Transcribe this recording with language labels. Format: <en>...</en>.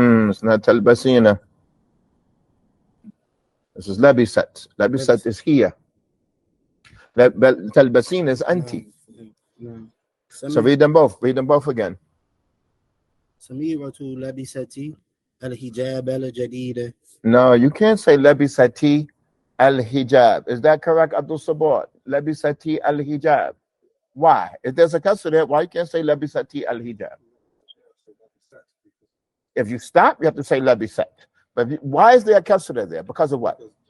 <en>It's not تلبسين. This is لبست. لبست is here. تلبسين is أنت. So read them both. Read them both again.</en> <ar>سميرة لبست الحجاب الجديد.</ar> <en>No, you can't say</en> <ar>لبستي الحجاب.</ar> <en>Is that correct, Abdul Sabot?</en> <ar>لبستي الحجاب.</ar> <en>Why? If there's a kasra there, why you can't say</en> <ar>لبستي الحجاب?</ar> <en>If you stop, you have to say لبست. But why is there a kasra there? Because of what?</en>